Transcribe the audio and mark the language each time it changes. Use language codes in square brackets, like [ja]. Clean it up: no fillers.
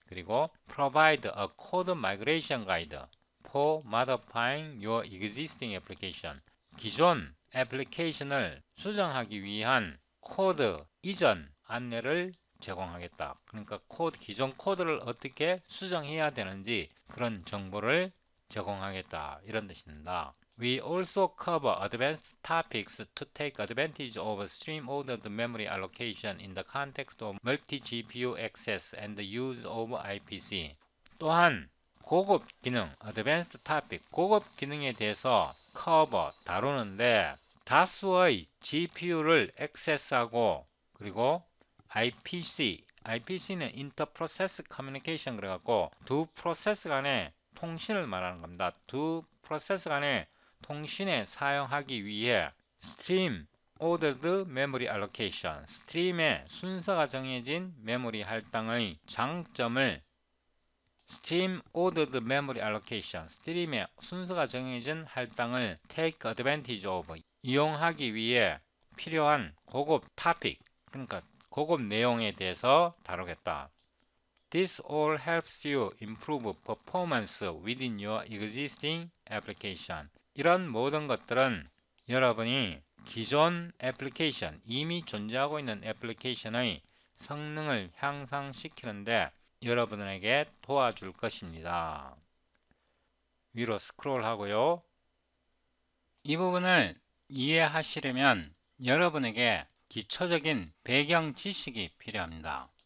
[ko] 그리고 [en] provide a code migration guide for modifying your existing application. [ko] 기존 애플리케이션을 수정하기 위한 코드 이전 안내를 제공하겠다. 그러니까 기존 코드를 어떻게 수정해야 되는지 그런 정보를 제공하겠다. 이런 뜻입니다. [en] We also cover advanced topics to take advantage of stream-ordered memory allocation in the context of multi-GPU access and the use of IPC. [ko] 또한 고급 기능, [en] advanced topic, [ko] 고급 기능에 대해서 cover, 다루는데 다수의 GPU를 액세스하고 그리고 IPC는 Inter-Process Communication 그래갖고 두 프로세스 간의 통신을 말하는 겁니다. 두 프로세스 간의 통신에 사용하기 위해 [en] Stream Ordered Memory Allocation, [ko] 스트림의 순서가 정해진 메모리 할당의 장점을 Stream Ordered Memory Allocation, 스트림의 순서가 정해진 할당을 [en] Take Advantage of, [ko] 이용하기 위해 필요한 고급 topic, 그러니까 고급 내용에 대해서 다루겠다. [en] This all helps you improve performance within your existing application. [ko] 이런 모든 것들은 여러분이 기존 애플리케이션, 이미 존재하고 있는 애플리케이션의 성능을 향상시키는데 여러분에게 도와줄 것입니다. 위로 스크롤 하고요. 이 부분을 이해하시려면 여러분에게 기초적인 배경 지식이 필요합니다.